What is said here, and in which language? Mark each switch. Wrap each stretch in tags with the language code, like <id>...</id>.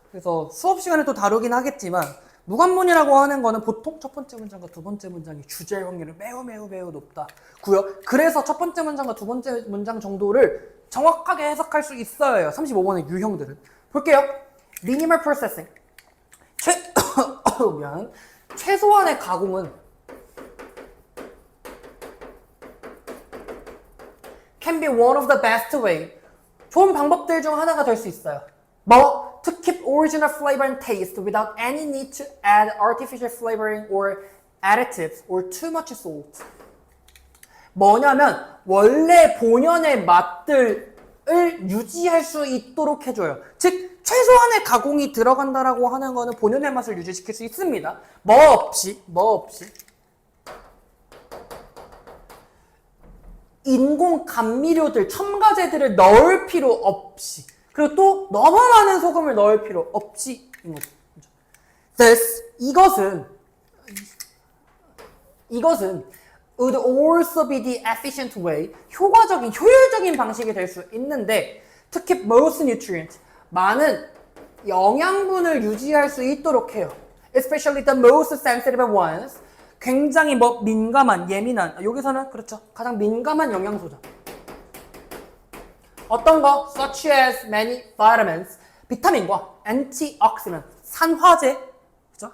<ko>그래서 수업 시간에 또 다루긴 하겠지만 무관문이라고 하는 거는 보통 첫 번째 문장과 두 번째 문장이 주제일 확률이 매우 높다고요. 그래서 첫 번째 문장과 두 번째 문장 정도를 정확하게 해석할 수 있어요. 35번의 유형들은. 볼게요.</ko> <en>Minimal processing.</en> <ko>아우면 최소한의 가공은</ko> <en>can be one of the best way.</en> <ko>좋은 방법들 중 하나가 될 수 있어요. 뭐?</ko> <en>To keep original flavor and taste without any need to add artificial flavoring or additives or too much salt.</en> <ko>뭐냐면 원래 본연의 맛들을 유지할 수 있도록 해줘요. 즉 최소한의 가공이 들어간다라고 하는 거는 본연의 맛을 유지시킬 수 있습니다. 뭐 없이 인공 감미료들, 첨가제들을 넣을 필요 없이, 그리고 또 너무 많은 소금을 넣을 필요 없이 인 거죠.</ko> <en>Thus,</en> <ko>이것은</ko> <en>would also be the efficient way,</en> <ko>효율적인 방식이 될 수 있는데</ko> <en>to keep most nutrients,</en> <ko>많은 영양분을 유지할 수 있도록 해요.</ko> <en>Especially the most sensitive ones,</en> <ko>굉장히 예민한, 여기서는 그렇죠. 가장 민감한 영양소죠. 어떤 거?</ko> <en>Such as many vitamins,</en> <ko>비타민과</ko> <en>antioxidant,</en> <ko>산화제, 그렇죠?</ko>